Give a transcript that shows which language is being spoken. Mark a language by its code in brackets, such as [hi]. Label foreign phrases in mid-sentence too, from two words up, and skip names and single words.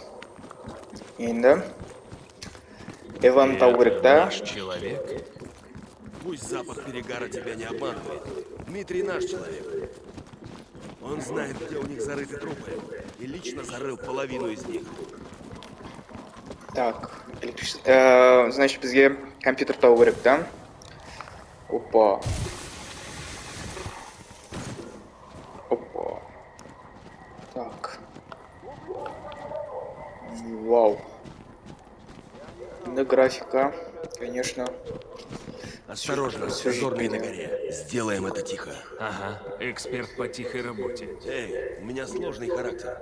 [kk] Енді Иван Таугрикта. [ru] Наш человек. Пусть запах перегара тебя не обманывает. Дмитрий наш человек. Он знает, где у них зарыты трупы. И лично зарыл половину из них. Так, значит, [kk] бізге компьютер табу керек, да? Опа. Опа. [ru] Так. Вау. Да, графика, конечно. Осторожно, зоркой на горе. Сделаем это тихо. Ага, эксперт по тихой работе. Эй, у меня сложный характер.